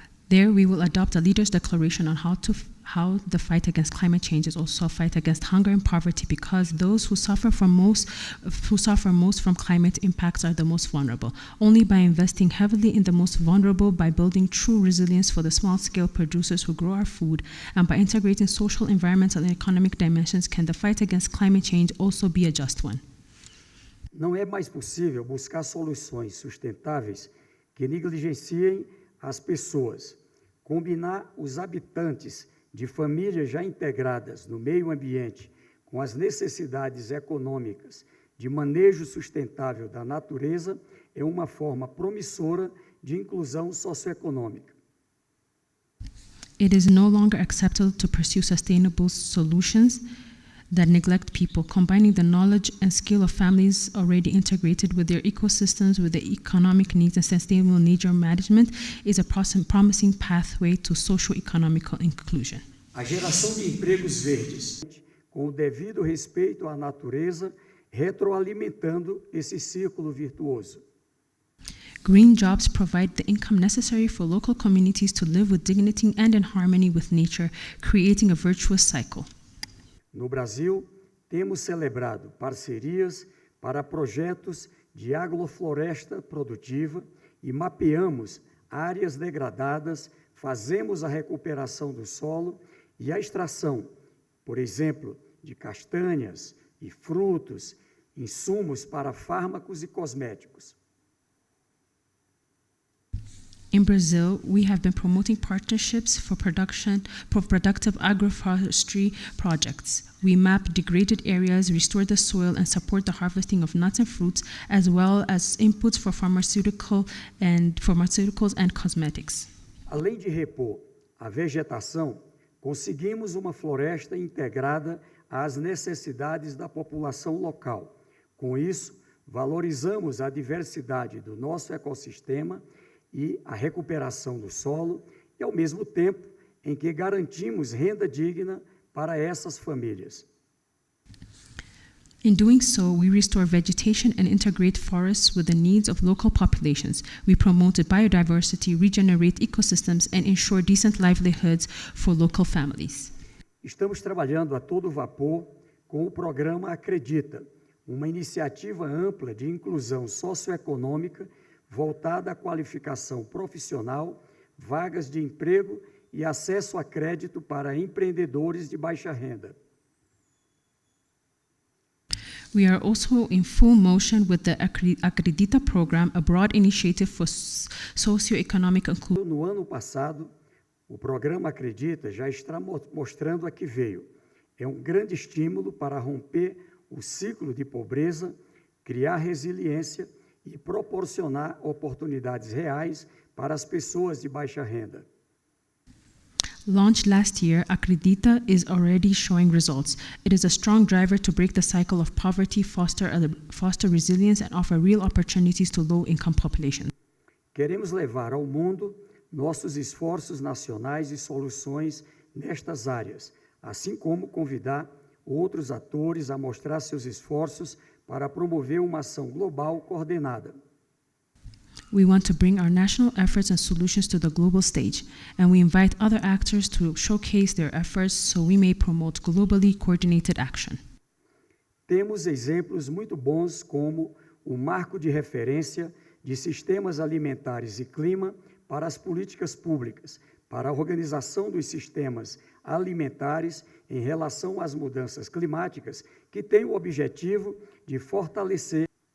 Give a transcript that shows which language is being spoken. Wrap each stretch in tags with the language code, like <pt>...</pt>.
<en>There we will adopt a leaders' declaration on how the fight against climate change is also a fight against hunger and poverty, because those who suffer most from climate impacts are the most vulnerable. Only by investing heavily in the most vulnerable, by building true resilience for the small-scale producers who grow our food, and by integrating social, environmental, and economic dimensions, can the fight against climate change also be a just one.</en> <pt>Não é mais possível buscar soluções sustentáveis que negligenciem as pessoas, combinar os habitantes de famílias já integradas no meio ambiente com as necessidades econômicas de manejo sustentável da natureza é uma forma promissora de inclusão socioeconômica.</pt> <en>It is no longer acceptable to pursue sustainable solutions that neglect people. Combining the knowledge and skill of families already integrated with their ecosystems, with the economic needs and sustainable nature management is a promising pathway to socio-economical inclusion.</en> <pt>A geração de empregos verdes, com o devido respeito à natureza, retroalimentando esse círculo virtuoso.</pt> <en>Green jobs provide the income necessary for local communities to live with dignity and in harmony with nature, creating a virtuous cycle.</en> <pt>No Brasil, temos celebrado parcerias para projetos de agrofloresta produtiva e mapeamos áreas degradadas, fazemos a recuperação do solo e a extração, por exemplo, de castanhas e frutos, insumos para fármacos e cosméticos.</pt> <en>In Brazil, we have been promoting partnerships for productive agroforestry projects. We map degraded areas, restore the soil, and support the harvesting of nuts and fruits, as well as inputs for pharmaceuticals and cosmetics.</en> <pt>Além de repor a vegetação, conseguimos uma floresta integrada às necessidades da população local. Com isso, valorizamos a diversidade do nosso ecossistema e a recuperação do solo, e ao mesmo tempo em que garantimos renda digna para essas famílias.</pt> <en>In doing so, we restore vegetation and integrate forests with the needs of local populations. We promote biodiversity, regenerate ecosystems, and ensure decent livelihoods for local families.</en> <pt>Estamos trabalhando a todo vapor com o programa Acredita, uma iniciativa ampla de inclusão socioeconômica voltada à qualificação profissional, vagas de emprego e acesso a crédito para empreendedores de baixa renda.</pt> <en>We are also in full motion with the Acredita program, a broad initiative for socioeconomic inclusion.</en> <pt>No ano passado, O programa Acredita já está mostrando a que veio. É um grande estímulo para romper o ciclo de pobreza, criar resiliência e proporcionar oportunidades reais para as pessoas de baixa renda.</pt> <en>Launched last year, Acredita is already showing results. It is a strong driver to break the cycle of poverty, foster resilience, and offer real opportunities to low-income populations.</en> <pt>Queremos levar ao mundo nossos esforços nacionais e soluções nestas áreas, assim como convidar outros atores a mostrar seus esforços para promover uma ação global coordenada.</pt> <en>We want to bring our national efforts and solutions to the global stage, and we invite other actors to showcase their efforts so we may promote globally coordinated action.</en> <pt>Temos exemplos muito bons como o marco de referência de sistemas alimentares e clima para as políticas públicas, para a organização dos sistemas alimentares em relação às mudanças climáticas, que tem o objetivo de fortalecer.</pt>